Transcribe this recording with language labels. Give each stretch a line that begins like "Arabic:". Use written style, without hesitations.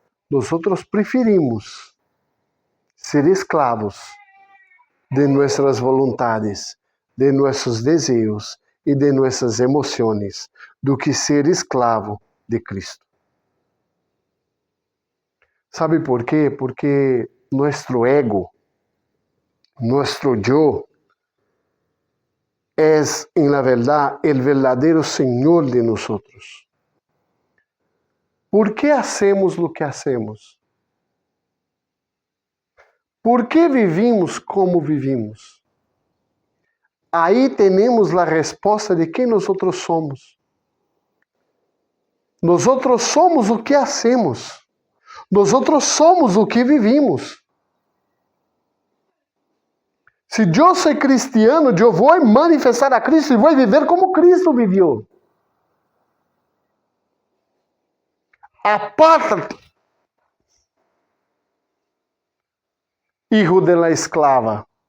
Portuguese: Nós preferimos ser esclavos de nossas vontades, de nossos desejos e de nossas emoções, do que ser esclavo de Cristo. ¿Sabe por quê? Porque nosso ego, nosso
Spanish: yo,
Portuguese: é, em
Spanish: la verdade,
Portuguese: o verdadeiro Senhor de nós.
Spanish: ¿Por que hacemos
Portuguese: o que
Spanish: hacemos? ¿Por que vivimos como vivimos?
Portuguese: Aí temos a resposta de quem nós somos. Nós somos o que
Spanish: hacemos.
Portuguese: Nós somos o que vivimos. Se eu sou cristiano, eu vou manifestar a Cristo e vou viver como Cristo viveu.
Spanish: Apártate, hijo de la esclava.